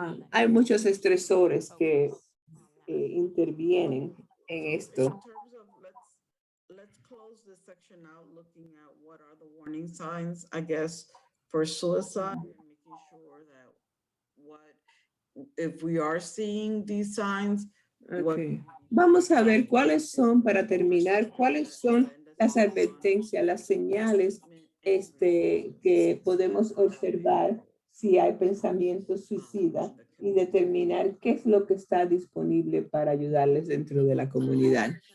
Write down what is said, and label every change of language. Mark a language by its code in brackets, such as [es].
[es] Hay muchos estresores que intervienen en esto. [en] Let's close this section out looking at what are the warning signs, I guess, for suicide and making sure that if we are seeing these signs. Okay. [es] Vamos a ver cuáles son, para terminar, cuáles son las advertencias, las señales que podemos observar si hay pensamientos suicidas y determinar qué es lo que está disponible para ayudarles dentro de la comunidad.